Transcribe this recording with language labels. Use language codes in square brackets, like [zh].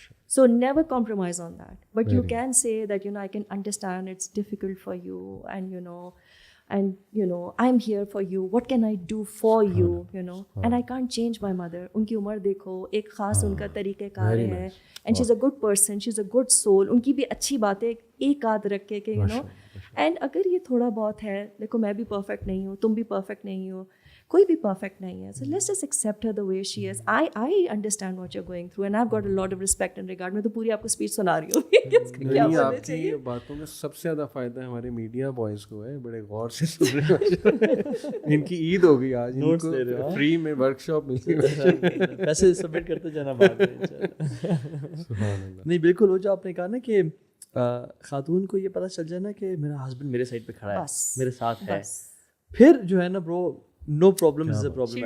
[en] So never compromise on that. But you can say that, I can understand it's difficult for you, and I'm here for you. What can I do for you? And I can't change my mother. [ur] ان کی عمر دیکھو, ایک خاص ان کا طریقہ کار ہے, [en] and she's a good person, she's a good soul. [ur] ان کی بھی اچھی باتیں ایک آدھ رکھ کے کہ اینڈ اگر یہ تھوڑا بہت ہے, دیکھو میں بھی پرفیکٹ نہیں ہوں, تم بھی پرفیکٹ نہیں ہو, کوئی بھی پرفیکٹ نہیں ہے. [en] So let's just accept her the way she is. I understand what you're going through and I've got a lot of respect and regard. [ur] میں تو پوری آپ کو اسپیچ سنا رہی ہوں. آپ کی باتوں میں سب سے زیادہ فائدہ ہمارے میڈیا بوائز کو ہے, بڑے غور سے سن رہے ہیں. ان کی عید ہو گئی آج, ان کو فری میں ورک شاپ ملی, پیسے سبمٹ کرتے جانا بعد میں. نہیں بالکل, وہ جو آپ نے کہا نا کہ خاتون کو یہ پتہ چل جائے نا کہ میرا ہسبینڈ میرے سائڈ پہ کھڑا ہے, میرے ساتھ ہے, پھر جو ہے نا برو [en] no problem is a problem.